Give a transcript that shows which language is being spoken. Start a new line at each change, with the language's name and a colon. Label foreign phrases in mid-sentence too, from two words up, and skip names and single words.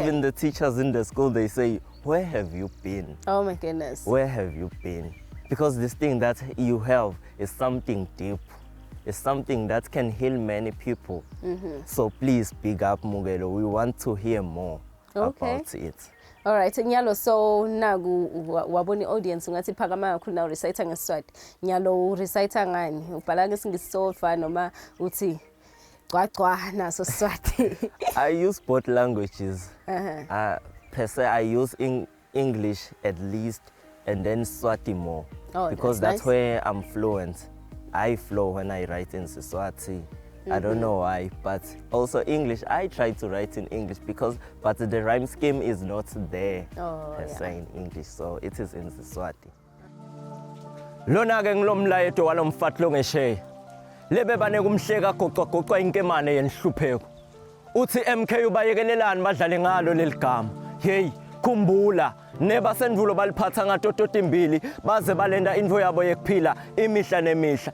English: Even the teachers in the school, they say, where have you been? Oh my goodness. Where have you been? Because this thing that you have is something deep. It's something that can heal many people. So please big up Mugelo. We want to hear more about it. All right,
Swati: Nyalo, so nagu waboni audience ungathi phakama kakhulu na recite ngeSiswati. Nyalo recite ngani? Ubhala ngesingisi noma uthi gcwagcwa naso Siswati.
English: I use both languages. Per se, I use English at least, and then Swati more. Oh, because that's that's where I'm fluent. I flow when I write in Siswati. I don't know why, but also English, I try to write in English but the rhyme scheme is not there per se in English, so it is in Siswati.
Swati: Lona ke ngilomlayeto walomfatlo ngeshe. Lebe bane kumhleka goqa inkemane yenhlupheko. Uthi MK ubayekelelani badlale ngalo leligama. Hey, khumbula neba sendulo baliphatha ngatototi imbili baze balenda info yabo yekuphila imihla nemihla.